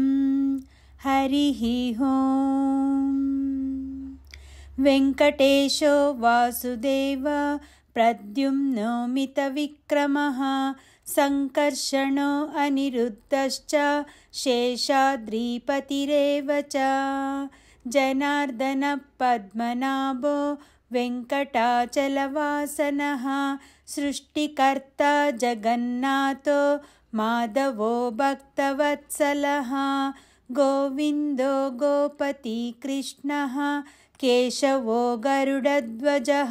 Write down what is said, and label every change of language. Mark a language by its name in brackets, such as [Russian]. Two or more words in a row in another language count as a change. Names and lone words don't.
[Sanskrit] ಹರಿ ಓಂ. ವೆಂಕಟೇಶೋ ವಾಸುದೇವ ಪ್ರದ್ಯುಮ್ನೋ ಮಿತ ವಿಕ್ರಮಃ ಸಂಕರ್ಷಣೋ ಅನಿರುದ್ಧಶ್ಚ ಶೇಷಾದ್ರಿಪತಿರೇವ ಚ ಜನಾರ್ದನ ಪದ್ಮನಾಭೋ ವೆಂಕಟಾಚಲವಾಸನಃ ಸೃಷ್ಟಿಕರ್ತ ಜಗನ್ನಾಥೋ ಮಾಧವೋ ಭಕ್ತವತ್ಸಲಃ ಗೋವಿಂದೋ ಗೋಪತಿ ಕೃಷ್ಣಃ ಕೇಶವೋ ಗರುಡಧ್ವಜಃ